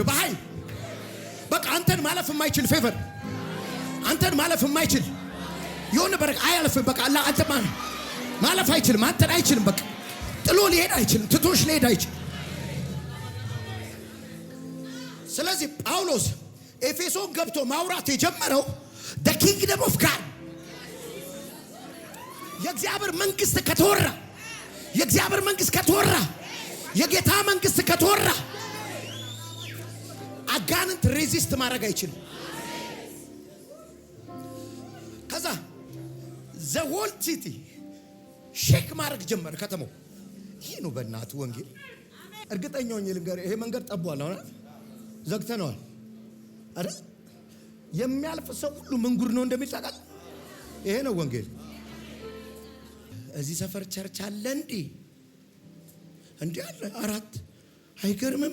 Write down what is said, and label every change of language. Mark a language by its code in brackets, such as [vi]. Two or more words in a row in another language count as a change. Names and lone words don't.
[am] በኃይል በቃ አንተን ማለፍ የማይችል ፌቨር፣ አንተን ማለፍ የማይችል የሆነ በረከት አያልፍም። በቃ አላ አንተ ማለፍ አይችልም። አንተን አይችልም። በቃ ጥሎ ሊሄድ አይችልም። ትቶሽ ሊሄድ አይችልም። ስለዚህ ጳውሎስ ኤፌሶን ገብቶ ማውራት የጀመረው [en] the kingdom of God [am] የእግዚአብሔር መንግስት ከተወራ፣ የእግዚአብሔር መንግስት ከተወራ፣ የጌታ መንግስት ከተወራ አጋንንት ሬዚስት ማድረግ አይችልም። ከዛ [en] the whole city [am] ሼክ ማድረግ ጀመረ ከተማው። ይሄ ነው በእናቱ ወንጌል። እርግጠኛ ሆኜ ልንገርህ፣ ይሄ መንገድ ጠቧል፣ አሁን ዘግተነዋል አይደል? የሚያልፍ ሰው ሁሉ ምን ጉድ ነው እንደሚል ታውቃለህ? ይሄ ነው ወንጌል። እዚህ ሰፈር ቸርች አለ እንዴ አለ 4 አይገርምም?